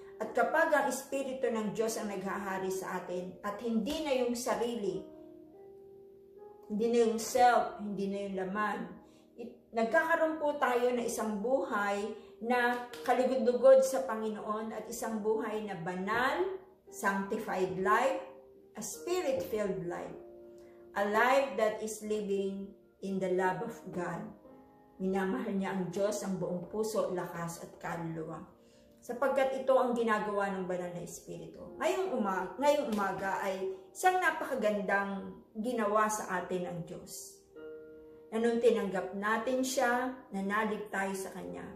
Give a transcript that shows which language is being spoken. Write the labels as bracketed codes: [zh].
[tl] At kapag ang Espiritu ng Diyos ang naghahari sa atin, at hindi na yung sarili, hindi na yung self, hindi na yung laman, nagkakaroon po tayo na isang buhay na kaligod-lugod sa Panginoon at isang buhay na banal, [en] sanctified life, a spirit-filled life. A life that is living in the love of God. [tl] Minamahal niya ang Diyos ang buong puso, lakas at kaluluwa. Sapagkat ito ang ginagawa ng banal na Espiritu. Ngayong umaga ay isang napakagandang ginawa sa atin ng Diyos. Na nung tinanggap natin siya, nanalig tayo sa Kanya.